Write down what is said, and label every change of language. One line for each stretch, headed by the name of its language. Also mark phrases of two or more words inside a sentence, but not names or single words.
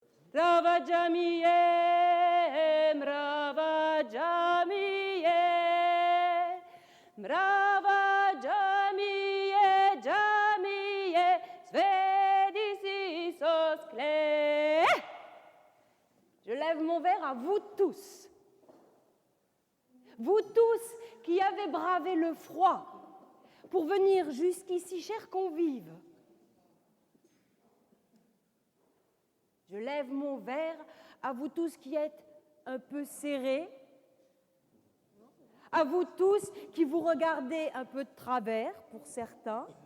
French: Mrava Jamie, Mrava Jamie, Mrava Jamie, Jamie, Svedisi Soskle. Je lève mon verre à vous tous. Vous tous qui avez bravé le froid pour venir jusqu'ici, chers convives. Je lève mon verre à vous tous qui êtes un peu serrés, à vous tous qui vous regardez un peu de travers, pour certains.